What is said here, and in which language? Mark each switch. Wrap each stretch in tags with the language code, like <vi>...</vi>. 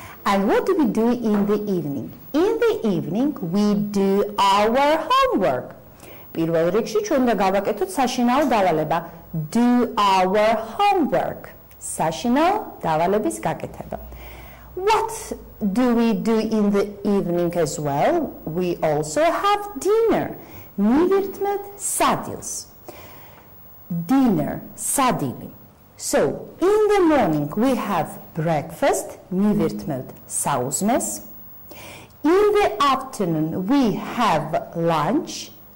<en>And what do we do in the evening? In the evening, we do our homework.</en> <ka>პირველ რიგში ჩვენ უნდა გავაკეთოთ საშინაო დავალება.</ka> <en>Do our homework.</en> <ka>საშინაო დავალების გაკეთება.</ka> <en>What do we do in the evening as well? We also have dinner.</en> <ka>მივირთმევთ სადილს.</ka> <en>Dinner, სადილი. So, in the morning we have breakfast.</en> <ka>მივირთმევთ საუზმეს.</ka> <en>In the afternoon we have lunch.</en>